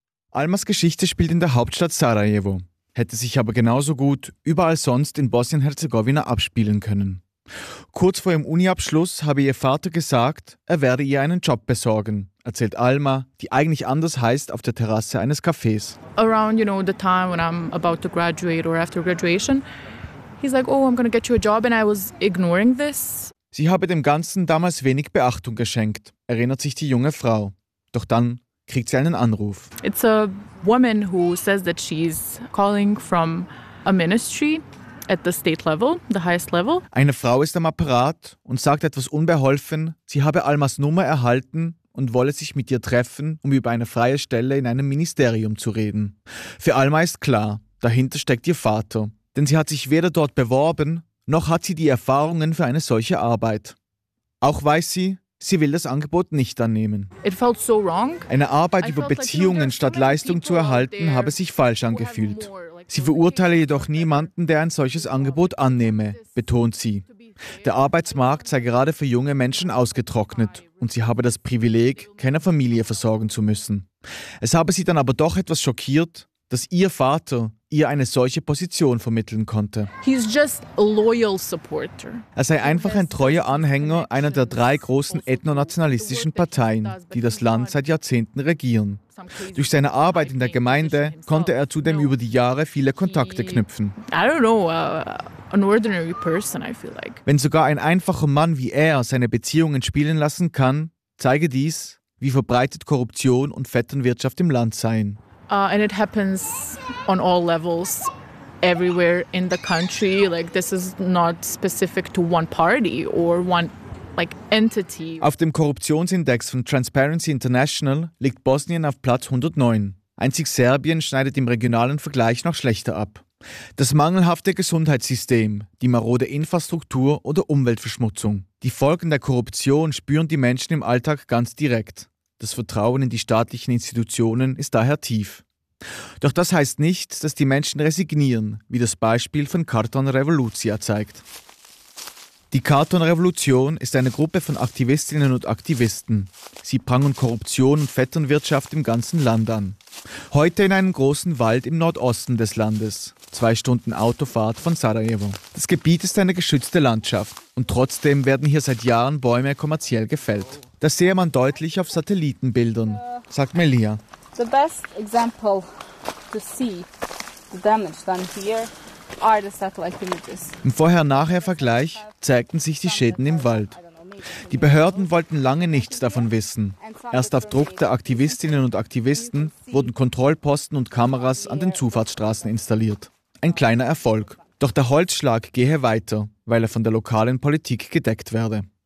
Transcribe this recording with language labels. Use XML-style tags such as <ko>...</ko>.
<de>Almas Geschichte spielt in der Hauptstadt Sarajevo, hätte sich aber genauso gut überall sonst in Bosnien-Herzegowina abspielen können. Kurz vor ihrem Uniabschluss habe ihr Vater gesagt, er werde ihr einen Job besorgen, erzählt Alma, die eigentlich anders heißt, auf der Terrasse eines Cafés.</de> <en>Around, you know, the time when I'm about to graduate or after graduation, he's like, oh, I'm gonna get you a job and I was ignoring this.</en> <de>Sie habe dem Ganzen damals wenig Beachtung geschenkt, erinnert sich die junge Frau. Doch dann kriegt sie einen Anruf.</de> <en>It's a woman who says that she's calling from a ministry. At the state level, the highest level.</en> <de>Eine Frau ist am Apparat und sagt etwas unbeholfen, sie habe Almas Nummer erhalten und wolle sich mit ihr treffen, um über eine freie Stelle in einem Ministerium zu reden. Für Alma ist klar, dahinter steckt ihr Vater. Denn sie hat sich weder dort beworben, noch hat sie die Erfahrungen für eine solche Arbeit. Auch weiß sie, sie will das Angebot nicht annehmen.</de> <en>It felt so wrong.</en> <de>Eine Arbeit über Beziehungen statt Leistung zu erhalten, habe sich falsch angefühlt. Sie verurteile jedoch niemanden, der ein solches Angebot annehme, betont sie. Der Arbeitsmarkt sei gerade für junge Menschen ausgetrocknet und sie habe das Privileg, keine Familie versorgen zu müssen. Es habe sie dann aber doch etwas schockiert, dass ihr Vater ihr eine solche Position vermitteln konnte.</de> <en>He's just a loyal supporter.</en> <de>Er sei einfach ein treuer Anhänger einer der drei großen ethnonationalistischen Parteien, die das Land seit Jahrzehnten regieren. Durch seine Arbeit in der Gemeinde konnte er zudem über die Jahre viele Kontakte knüpfen.</de> <en>I don't know, an ordinary person, I feel like.</en> <de>Wenn sogar ein einfacher Mann wie er seine Beziehungen spielen lassen kann, zeige dies, wie verbreitet Korruption und Vetternwirtschaft im Land seien.</de> <en>And it happens on all levels, everywhere in the country. Like this is not specific to one party or one like entity.</en> <de>Auf dem Korruptionsindex von Transparency International liegt Bosnien auf Platz 109. Einzig Serbien schneidet im regionalen Vergleich noch schlechter ab. Das mangelhafte Gesundheitssystem, die marode Infrastruktur oder Umweltverschmutzung. Die Folgen der Korruption spüren die Menschen im Alltag ganz direkt. Das Vertrauen in die staatlichen Institutionen ist daher tief. Doch das heißt nicht, dass die Menschen resignieren, wie das Beispiel von Karton Revolucija zeigt. Die Karton Revolution ist eine Gruppe von Aktivistinnen und Aktivisten. Sie prangen Korruption und Vetternwirtschaft im ganzen Land an. Heute in einem großen Wald im Nordosten des Landes, 2 Stunden Autofahrt von Sarajevo. Das Gebiet ist eine geschützte Landschaft und trotzdem werden hier seit Jahren Bäume kommerziell gefällt. Das sehe man deutlich auf Satellitenbildern, sagt Melia.</de> <en>The best example to see the damage done here are the satellite images.</en> <de>Im Vorher-Nachher-Vergleich zeigten sich die Schäden im Wald. Die Behörden wollten lange nichts davon wissen. Erst auf Druck der Aktivistinnen und Aktivisten wurden Kontrollposten und Kameras an den Zufahrtsstraßen installiert. Ein kleiner Erfolg. Doch der Holzschlag gehe weiter, weil er von der lokalen Politik gedeckt werde.</de>